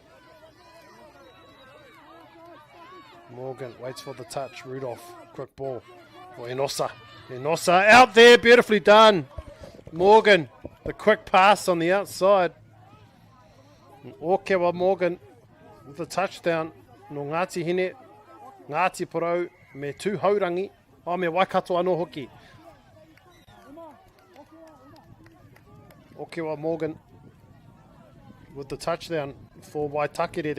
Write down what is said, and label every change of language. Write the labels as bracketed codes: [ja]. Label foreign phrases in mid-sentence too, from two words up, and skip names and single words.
[en] Morgan waits for the touch. Rudolph, quick ball for Enosa. Enosa out there, beautifully done. Morgan, the quick pass on the outside. And Okewa Morgan with the touchdown. [mi] No Ngāti Hine, Ngāti Porou, me tū haurangi, o me Waikato anō hoki. [en] Okewa Morgan with the touchdown for Waitakere.